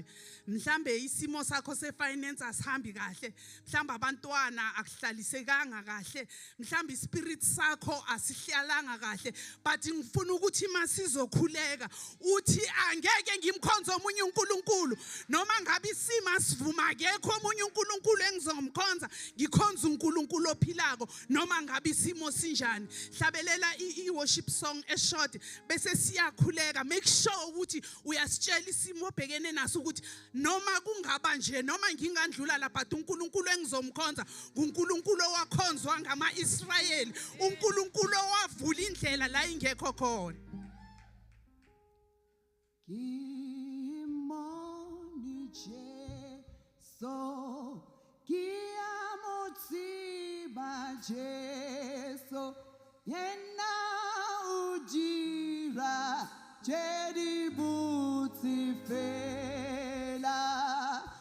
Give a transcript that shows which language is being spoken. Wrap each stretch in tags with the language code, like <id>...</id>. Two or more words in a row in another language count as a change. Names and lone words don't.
<zu>Mhlambe isimo sakho sefinance asihambi kahle, mhlambe abantwana akuhlalisekanga kahle, mhlambe ispirit sakho asihlalanga kahle, but ngifuna ukuthi masizokhuleka uthi angeke ngimkhonze omunye uNkulunkulu noma ngabe isimo asivuma akekho omunye uNkulunkulu engizomkhonza, ngikhonza uNkulunkulu ophilako noma ngabe isimo sinjani. Hlabelela i-</zu> <en>worship song</en> <zu>eshort bese siyakhuleka.</zu> <en>Make sure</en> <zu>ukuthi uyasitshela isimo obhekene naso ukuthi noma kungaba nje noma ngingandlula lapha uNkulunkulu engizomkhonza uNkulunkulu owakhonzwa ngama-Israyeli, uNkulunkulu owavula indlela la ingekho khona. Kimoni Jesu, KGOMOTSO Jesu, yena ujira jedi buti fela.</zu>